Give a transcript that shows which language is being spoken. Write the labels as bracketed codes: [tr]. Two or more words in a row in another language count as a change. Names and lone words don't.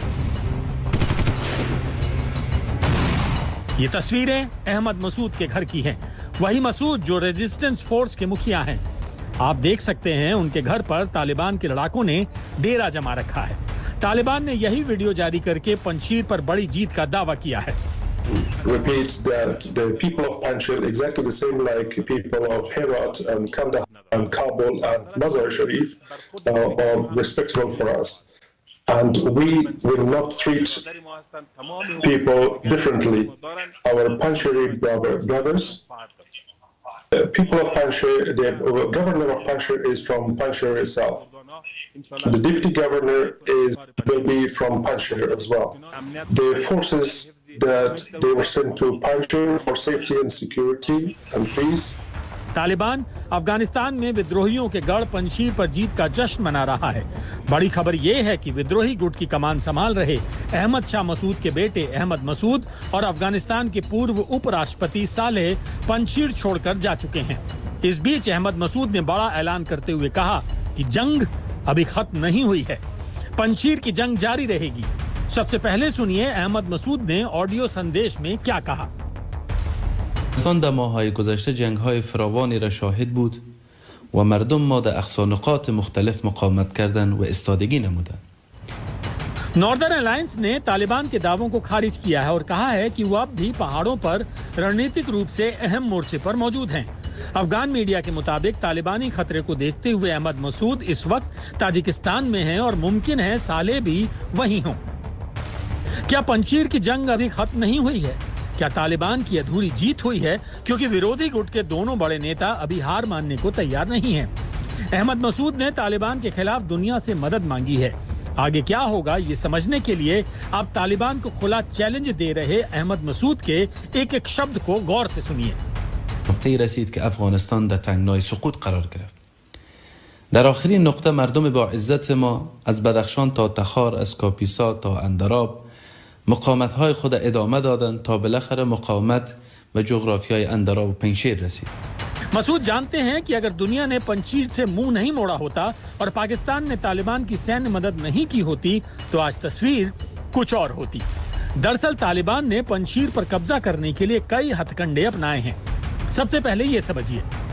[hi] ये तस्वीरें अहमद मसूद के घर की हैं, वही मसूद जो रेजिस्टेंस फोर्स के मुखिया हैं। आप देख सकते हैं उनके घर पर तालिबान के लड़ाकों ने डेरा जमा रखा है। तालिबान ने यही वीडियो जारी करके पंजशीर पर बड़ी जीत का दावा किया है। [en] Repeats that the people of Panjshir, exactly the same like people of Herat and Kandahar and Kabul and Mazar Sharif, are respectable for us. And we will not treat people differently. Our Panjshiri brothers, people of Panjshir, the governor of Panjshir is from Panjshir itself. The deputy governor will be from Panjshir as well. The forces that they were sent to Panjshir for safety and security and peace. [hi] तालिबान अफगानिस्तान में विद्रोहियों के गढ़ पंजशीर पर जीत का जश्न मना रहा है। बड़ी खबर यह है कि विद्रोही गुट की कमान संभाल रहे अहमद शाह मसूद के बेटे अहमद मसूद और अफगानिस्तान के पूर्व उपराष्ट्रपति सालेह पंजशीर छोड़कर जा चुके हैं। इस बीच अहमद मसूद ने बड़ा ऐलान करते हुए कहा कि जंग अभी खत्म नहीं हुई है, पंजशीर की जंग जारी रहेगी। सबसे पहले सुनिए अहमद मसूद ने ऑडियो संदेश में क्या कहा। [fa] در ماه‌های گذشته جنگ‌های فراوانی را شاهد بود و مردم ما در اقصا نقاط مختلف مقاومت کردند و استادگی نمودند. [hi] नॉर्दर्न अलायंस ने तालिबान के दावों को खारिज किया है और कहा है कि वो अब भी पहाड़ों पर रणनीतिक रूप से अहम मोर्चे पर मौजूद हैं। अफगान मीडिया के मुताबिक तालिबानी खतरे को देखते हुए अहमद मसूद इस वक्त ताजिकिस्तान में हैं और मुमकिन है सालेह भी वहीं हों। क्या पंजशीर की जंग अभी खत्म नहीं हुई है? क्या तालिबान की अधूरी जीत हुई है? क्योंकि विरोधी गुट के दोनों बड़े नेता अभी हार मानने को तैयार नहीं हैं। अहमद मसूद ने तालिबान के खिलाफ दुनिया से मदद मांगी है। आगे क्या होगा ये समझने के लिए आप तालिबान को खुला चैलेंज दे रहे अहमद मसूद के एक एक शब्द को गौर से सुनिए। [fa] نقطه‌ای رسید که افغانستان در تنگنای سقوط قرار گرفت. در آخرین نقطه مردم با عزت ما از بدخشان تا تخار، از کاپیسا تا اندراب مقاومت‌های خود ادامه دادند تا بالاخره مقاومت و جغرافیای اندراب و پنجشیر رسید. [hi] मसूद जानते हैं कि अगर दुनिया ने पंजशीर से मुंह नहीं मोड़ा होता और पाकिस्तान ने तालिबान की सैन्य मदद नहीं की होती तो आज तस्वीर कुछ और होती। दरअसल तालिबान ने पंजशीर पर कब्जा करने के लिए कई हथकंडे अपनाए हैं। सबसे पहले ये समझिए।